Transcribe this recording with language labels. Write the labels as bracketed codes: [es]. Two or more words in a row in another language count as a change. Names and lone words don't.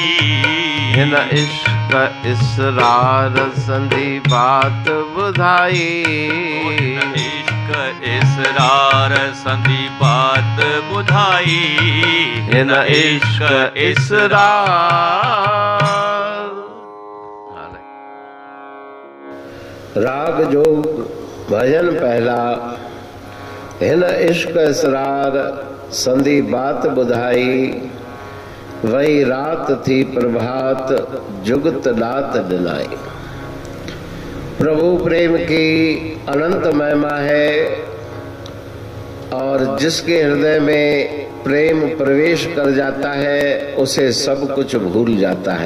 [sd] हिन इश्क इसरार संधी बात ॿुधाई। इश्क इसरार संधी बात ॿुधाई। हिन इश्क इसरार। राग जोग भजन पहला। हिन इश्क इसरार संधी बात ॿुधाई। वही रात थी प्रभात जुगत लात दिलाई। [hi] प्रभु प्रेम की अनंत महिमा है और जिसके हृदय में प्रेम प्रवेश कर जाता है उसे सब कुछ भूल जाता है।